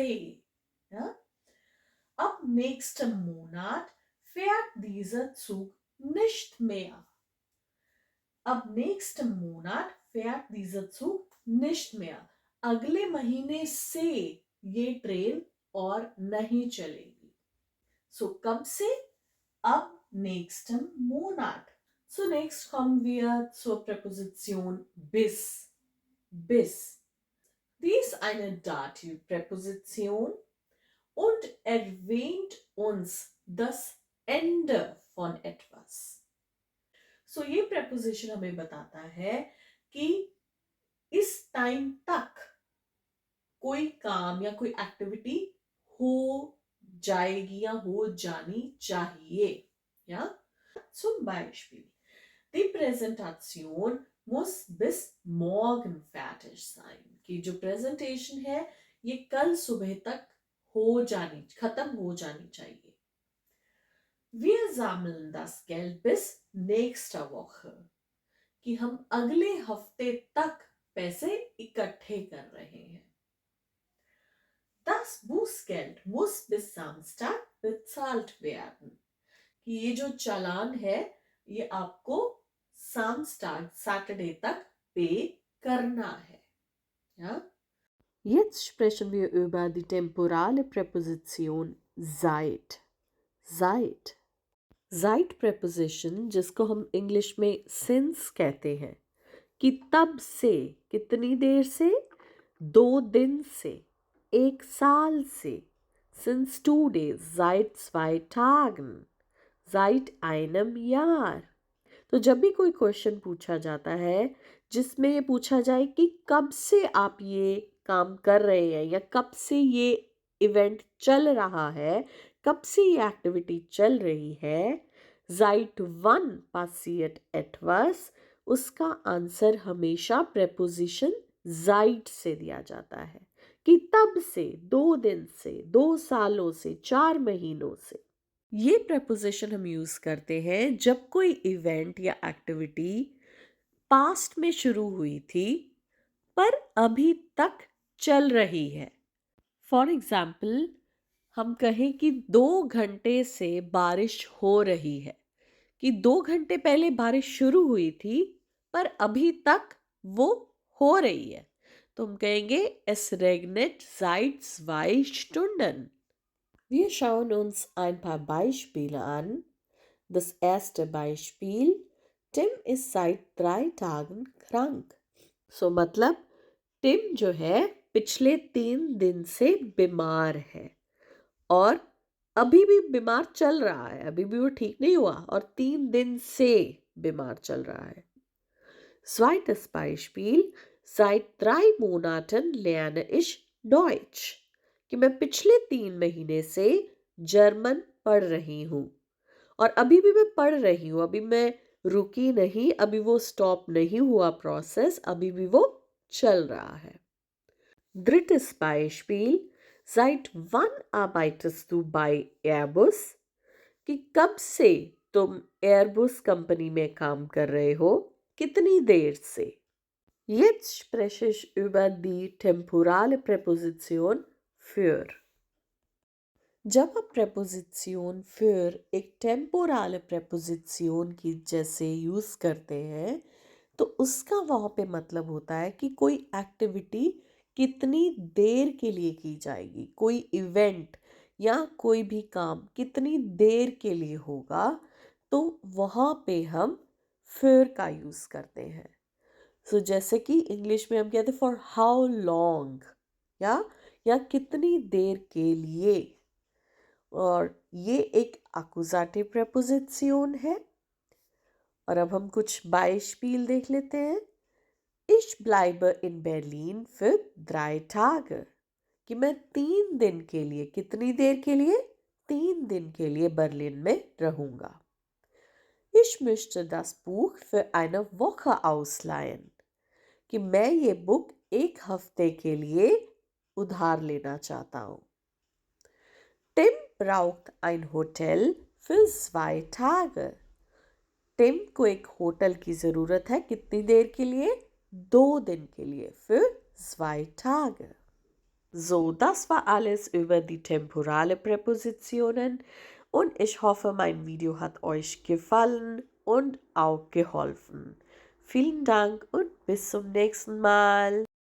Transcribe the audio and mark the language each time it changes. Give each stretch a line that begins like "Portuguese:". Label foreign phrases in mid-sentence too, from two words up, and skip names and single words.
German: Ja? Ab nächsten Monat fährt dieser Zug nicht mehr. Ab nächsten Monat fährt dieser Zug nicht mehr.
Hindi: अगले महीने से ये ट्रेन और नहीं चलेगी. So कब से?
German: Ab nächsten Monat. So next kommen wir zur Präposition bis. Bis. Die ist eine Dativpräposition und erwähnt uns das Ende von etwas.
Hindi: So ये preposition हमें बताता है कि इस टाइम तक कोई काम या कोई एक्टिविटी हो जाएगी या हो जानी चाहिए.
German: Ja? Zum Beispiel, die Präsentation muss bis morgen fertig sein.
Hindi: कि जो प्रेजेंटेशन है ये कल सुबह तक खत्म हो जानी चाहिए.
German: Wir sammeln das Geld bis nächste Woche.
Hindi: कि हम अगले हफ्ते तक पैसे इकट्ठे कर रहे हैं.
German: Das Bußgeld muss bis Samstag bezahlt werden.
Hindi: कि ये जो चालान है ये आपको सैटरडे तक पे करना है.
German: Ja? Jetzt sprechen wir über die temporale Präposition seit. Seit. Seit Präposition,
Hindi: जिसको हम इंग्लिश में since कहते हैं, कि तब से, कितनी देर से? 2 दिन से, 1 साल से.
English: Since 2 days,
German: seit 2 Tagen, seit einem Jahr.
Hindi: तो जब भी कोई क्वेश्चन पूछा जाता है जिसमें ये पूछा जाए कि कब से आप ये काम कर रहे हैं या कब से ये इवेंट चल रहा है, कब से ये एक्टिविटी चल रही है,
German: seit wann passiert etwas,
Hindi: उसका आंसर हमेशा प्रेपोजिशन seit से दिया जाता है. कि तब से, 2 दिन से, 2 सालों से, 4 महीनों से. ये प्रेपोजिशन हम यूज करते हैं जब कोई इवेंट या एक्टिविटी पास्ट में शुरू हुई थी पर अभी तक चल रही है.
English: for example,
Hindi: हम कहें कि 2 घंटे से बारिश हो रही है. कि 2 घंटे पहले बारिश शुरू हुई थी पर अभी तक वो हो रही है, तो हम कहेंगे
German: es regnet seit 2 Stunden. Wir schauen uns ein paar Beispiele an. Das erste Beispiel: Tim ist seit 3 Tagen krank.
Hindi: So मतलब टिम जो है पिछले 3 दिन से बीमार है और अभी भी बीमार चल रहा है, अभी भी वो ठीक नहीं हुआ और 3 दिन से बीमार चल रहा है.
German: Zweites Beispiel: Seit 3 Monaten lerne ich Deutsch.
Hindi: कि मैं पिछले 3 महीने से जर्मन पढ़ रही हूँ और अभी भी मैं पढ़ रही हूँ, अभी मैं रुकी नहीं, अभी वो स्टॉप नहीं हुआ प्रोसेस, अभी भी वो चल रहा है.
German: Drittes Beispiel: Seit wann arbeitest du bei Airbus?
Hindi: कि कब से तुम एयरबस कंपनी में काम कर रहे हो, कितनी देर से.
German: Jetzt spreche ich über die temporale Präposition für.
Hindi: जब आप प्रेपोजिशन für एक
English: temporal preposition
Hindi: की जैसे यूज़ करते हैं तो उसका वहाँ पे मतलब होता है कि कोई एक्टिविटी कितनी देर के लिए की जाएगी, कोई इवेंट या कोई भी काम कितनी देर के लिए होगा, तो वहाँ पे हम फिर का यूज़ करते हैं. सो जैसे कि इंग्लिश में हम कहते हैं
English: for how long,
Hindi: या कितनी देर के लिए. और ये एक अकुजाटिव प्रेपोजिशन है. और अब हम कुछ बाइस्पील देख लेते हैं.
German: Ich bleibe in Berlin für 3 Tage.
Hindi: कि मैं 3 दिन के लिए, कितनी देर के लिए? 3 दिन के लिए बर्लिन में रहूंगा.
German: Ich möchte das Buch für eine Woche ausleihen.
Hindi: कि मैं ये बुक 1 हफ्ते के लिए उधार लेना चाहता हूँ.
German: Tim braucht ein Hotel für 2 Tage.
Hindi: टिम को एक होटल की ज़रूरत है, कितनी देर के लिए? 2 दिन के लिए,
German: für 2 Tage. So, das war alles über die temporale Präpositionen und ich hoffe, mein Video hat euch gefallen und auch geholfen. Vielen Dank und bis zum nächsten Mal.